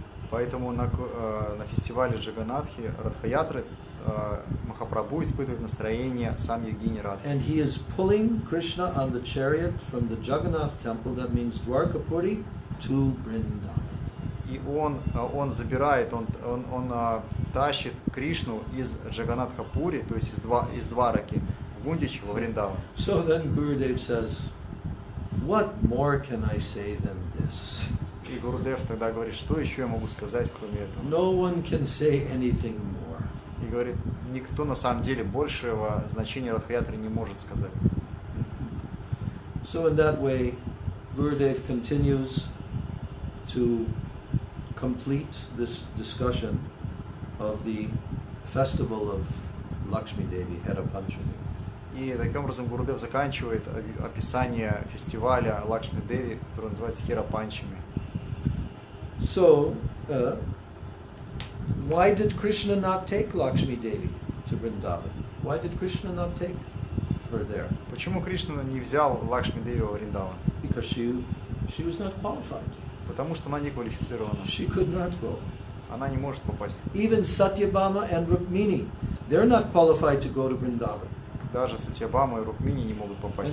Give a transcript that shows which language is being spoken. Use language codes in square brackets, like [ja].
[ru] Поэтому на фестивале Джаганатхи Радхаятры Махапрабху испытывает настроение сам Йогини Радхи. [en] And he is pulling Krishna on the chariot from the Jagannath temple, that means Dwarkapuri, to Vrindavan. [ru] И он забирает, он тащит Кришну из Джаганатхапури, то есть из Двараки, в Гундичи, во Вриндаван. [en] So then Gurudev says, what more can I say than this? [ru] И Гурудев тогда говорит, что еще я могу сказать, кроме этого? [en] No one can say anything more. [ru] И говорит, никто на самом деле большего значения Радхаятры не может сказать. [en] So in that way, Gurudev continues to complete this discussion of the festival of Lakshmi Devi, Hera Panchami. [ru] И таким образом Гурудев заканчивает описание фестиваля Лакшми Деви, который называется Хера Панчами. [en] So, why did Krishna not take Lakshmi Devi to Vrindavan? Why did Krishna not take her there? [ru] Почему Кришна не взял Лакшми Деви во Вриндаван? [en] Because she was not qualified. [ru] Потому что она не квалифицирована. [en] She could not go. [ru] Она не может попасть. [en] Even Satyabhama and Rukmini, they're not qualified to go to Vrindavan. [ru] Даже Сатьябама и Рукмини не могут попасть.